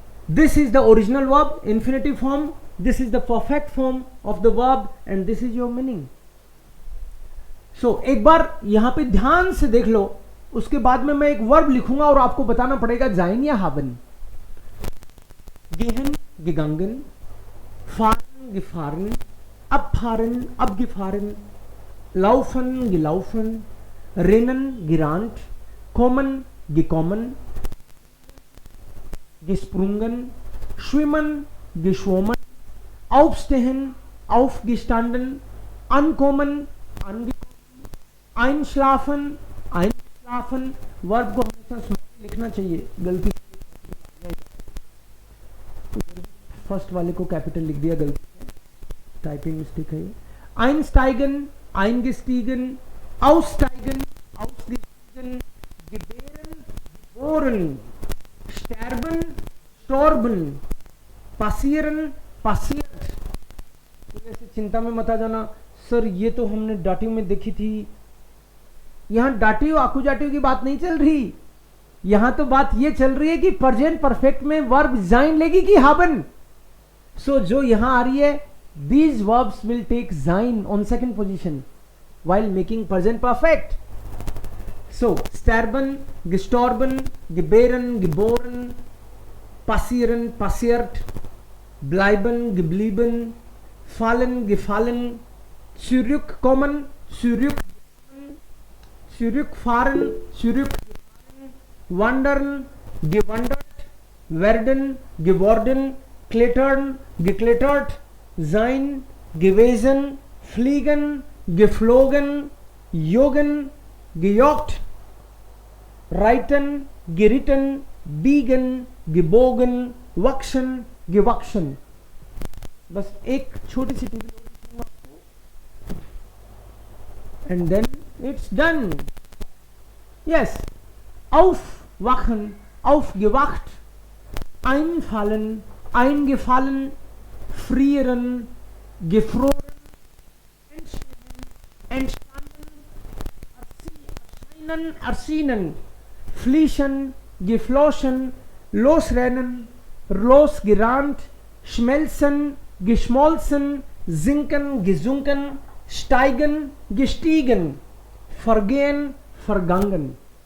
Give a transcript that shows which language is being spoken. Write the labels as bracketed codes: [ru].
[en] This is the original verb, infinitive form, this is the perfect form of the verb, and this is your meaning. [hi] सो एक बार यहां पे ध्यान से देख लो, उसके बाद में मैं एक वर्ब लिखूंगा और आपको बताना पड़ेगा जाइन या हाबन। [de] गेहन गिगांगन, फारन गिफारन, abfahren, abgefahren, laufen, gelaufen, rennen, gerannt, kommen, gekommen, gesprungen, schwimmen, geschwommen, aufstehen, aufgestanden, ankommen, angekommen, einschlafen, einschlafen। [hi] Verb को हमेशा सुन के लिखना चाहिए, गलती फर्स्ट वाले को कैपिटल लिख दिया गलती से, टाइपिंग मिस्टेक है ये। [de] einsteigen, eingestiegen, aussteigen, ausgestiegen, gebären, geboren, sterben, storben, passieren, passiert। [hi] तो ऐसे चिंता में मत आ जाना, सर ये तो हमने डाटिव में देखी थी, यहां डाटिव आकुजाटिव की बात नहीं चल रही, यहां तो बात ये चल रही है कि प्रेजेंट परफेक्ट में वर्ब जाइन लेगी कि हाबन। सो जो यहां आ रही है, [en] these verbs will take sein on second position while making present perfect. [de] So sterben, gestorben, gebären, geboren, passieren, passiert, bleiben, geblieben, fallen, gefallen, zurückkommen, zurückkommen, zurückfahren, zurückgefahren, wandern, gewandert, werden, geworden, klettern, geklettert, sein, gewesen, fliegen, geflogen, jogen, gejoggt, reiten, geritten, biegen, gebogen, wachsen, gewachsen. [hi] बस एक छोटी सी टिप्पणी [en] and then it's done. [de] Yes, aufwachen, aufgewacht, einfallen, eingefallen, frieren, gefroren, entstanden, erscheinen, erschienen, fließen, geflossen, losrennen, losgerannt, schmelzen, geschmolzen, sinken, gesunken, steigen, gestiegen, vergehen, vergangen.